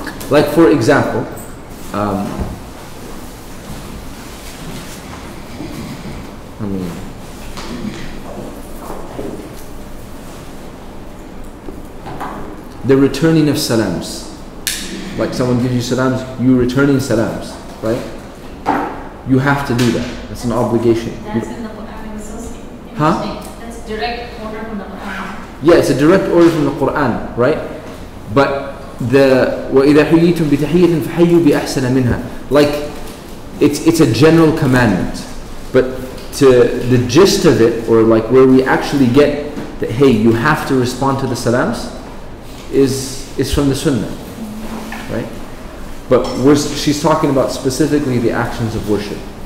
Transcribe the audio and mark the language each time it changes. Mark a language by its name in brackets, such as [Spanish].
[English] Like, for example, the returning of salams. Like, someone gives you salams, you returning salams, right? You have to do that. That's an obligation. That's in the Quran. Huh? That's direct order from the Quran. Yeah, it's a direct order from the Quran, right? But the [Arabic] وَإِذَا حُيِّيتُمْ بِتَحِيَّةٍ فَحَيُّوا بِأَحْسَنَ مِنْهَا. [English] Like, it's a general commandment. But to the gist of it, or like where we actually get that, hey, you have to respond to the salams, is from the Sunnah, right? But she's talking about specifically the actions of worship.